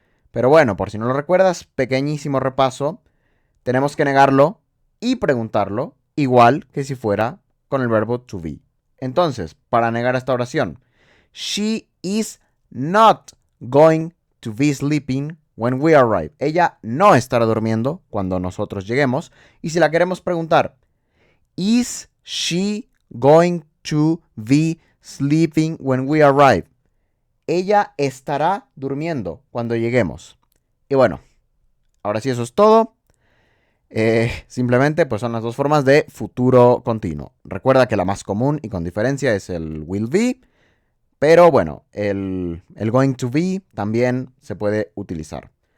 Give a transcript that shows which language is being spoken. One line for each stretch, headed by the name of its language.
Spanish: Pero bueno, por si no lo recuerdas, pequeñísimo repaso. Tenemos que negarlo y preguntarlo igual que si fuera con el verbo to be. Entonces, para negar esta oración,
English: she is not going to be sleeping when we arrive.
Spanish: Ella no estará durmiendo cuando nosotros lleguemos. Y si la queremos preguntar,
English: is she going to be sleeping when we arrive?
Spanish: Ella estará durmiendo cuando lleguemos. Y bueno, ahora sí, eso es todo. Simplemente pues son las dos formas de futuro continuo. Recuerda que la más común y con diferencia es el will be. Pero bueno, el going to be también se puede utilizar.